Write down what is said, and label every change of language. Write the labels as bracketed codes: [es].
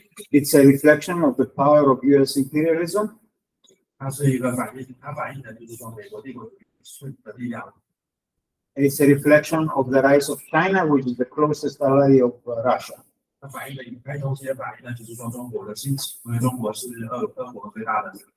[en] It's a reflection of the power of U.S. imperialism. [zh] 它是一个反映的就是说美国帝国主义的力量。 [en] It's a reflection of the rise of China, which is the closest ally of Russia. [zh] 它同时也反映的就是说中国的兴起，因为中国是俄国最大的。